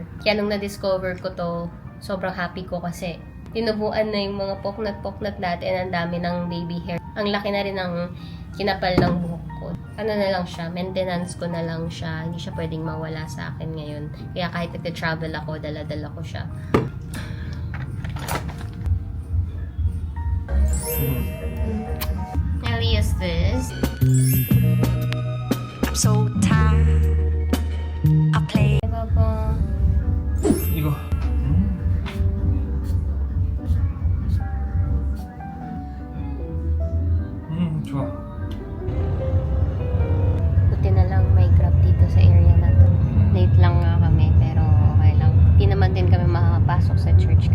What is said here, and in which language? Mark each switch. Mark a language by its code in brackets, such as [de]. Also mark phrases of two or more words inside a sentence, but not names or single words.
[tl] Kaya nung na-discover ko to, sobrang happy ko kasi tinubuan na yung mga poknat-poknat dati and ang dami ng [en] baby hair. [tl] Ang laki na rin ng kinapal ng buhok ko. Ano na lang siya, maintenance ko na lang siya. Hindi siya pwedeng mawala sa akin ngayon. Kaya kahit nag-travel ako, dala-dala ko siya. [en] I'll use this. So tired. I play. [tl] Diba po? [ko] 이거. 좋아. [tl] Buti na lang may grab dito sa area na to. Late lang nga kami, pero okay lang. Hindi naman din kami makakapasok sa church.